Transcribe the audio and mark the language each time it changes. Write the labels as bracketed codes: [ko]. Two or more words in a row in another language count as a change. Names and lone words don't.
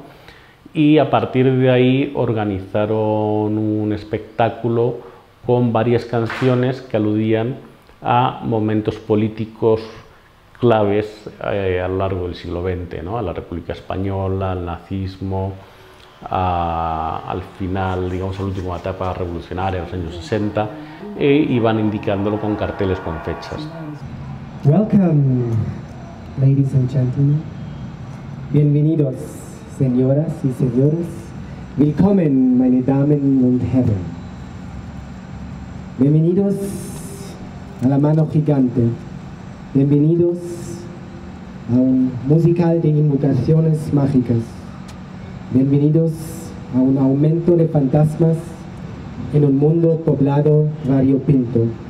[es] Y a partir de ahí organizaron un espectáculo con varias canciones que aludían a momentos políticos claves a lo largo del siglo XX, ¿no?, a la República Española, al nazismo, al final, digamos, a la última etapa revolucionaria, en los años 60, y van indicándolo con carteles con fechas. [en] Welcome, ladies and gentlemen. [es] Bienvenidos, señoras y señores. [de] Willkommen, meine Damen und Herren. [es] Bienvenidos a la mano gigante. Bienvenidos a un musical de invocaciones mágicas. Bienvenidos a un aumento de fantasmas en un mundo poblado variopinto.